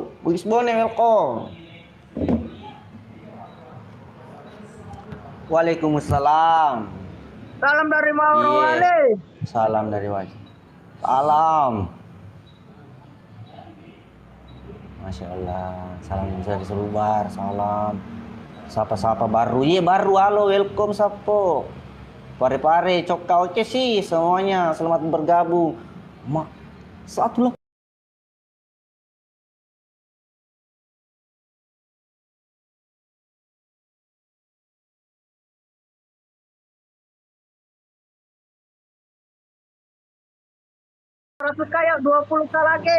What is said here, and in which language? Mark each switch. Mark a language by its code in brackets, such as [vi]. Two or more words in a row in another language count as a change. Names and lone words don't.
[id] Bugis Bone, welcome. Waalaikumsalam. Salam dari Mauro Wale. Salam dari Wajib. Salam. [ar] ما شاء الله. [id] Salam dari Serubar. Salam. Sapa-sapa baru. Iya baru. Halo, welcome Sapo. Pare-pare, coka oke sih semuanya. Selamat bergabung. Satu lah. Ratus kayak 20 lagi.